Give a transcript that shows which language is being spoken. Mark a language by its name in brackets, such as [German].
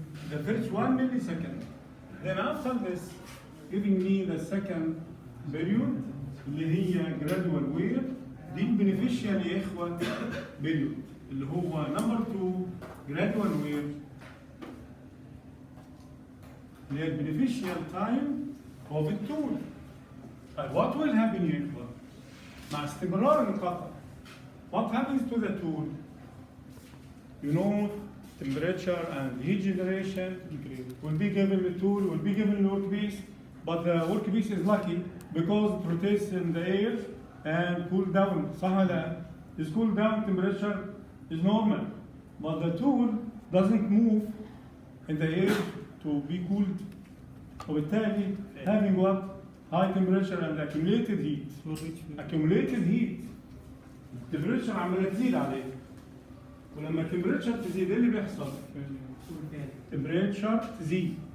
[English] The first 1 millisecond. Then after this, giving me the second period [Arabic] اللي هي [English] gradual wear. [Arabic] دي [English] beneficial [Arabic] يا إخوة [English] period [Arabic] اللي هو [English] number 2 gradual wear. [Arabic] اللي هي [English] beneficial time of the tool. What will happen [Arabic] يا إخوة؟ مع استمرار القطع. [English] What happens to the tool? You know, temperature and heat generation will be given the tool, will be given the workpiece, but the workpiece is lucky because it rotates in the air and cool down. [Arabic] صح [English] is cool down, temperature is normal, but the tool doesn't move in the air to be cooled. [Arabic] وبالتالي [English] having what? High temperature and accumulated heat. Accumulated heat. [Arabic] temperature عمالة تزيد عليه. ولما temperature تزيد ايه اللي بيحصل؟ temperature تزيد.